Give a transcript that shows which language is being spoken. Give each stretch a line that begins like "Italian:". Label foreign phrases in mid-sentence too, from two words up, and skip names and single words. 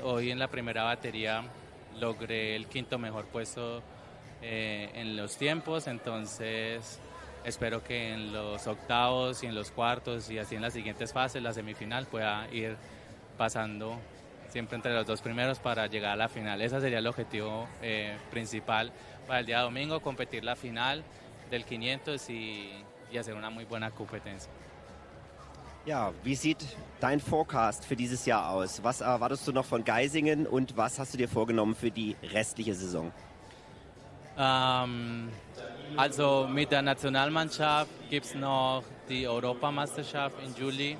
Spanish: Hoy en la primera batería logré el 5º mejor puesto en los tiempos, entonces espero que en los octavos y en los cuartos y así en las siguientes fases, la semifinal, pueda ir pasando siempre entre los 2 primeros para llegar a la final. Ese sería el objetivo principal para el día domingo, competir la final del 500 y hacer una muy buena competencia.
German: Ja, wie sieht dein Forecast für dieses Jahr aus? Was erwartest du noch von Geisingen und was hast du dir vorgenommen für die restliche Saison? Also mit der Nationalmannschaft gibt es noch die Europameisterschaft im Juli.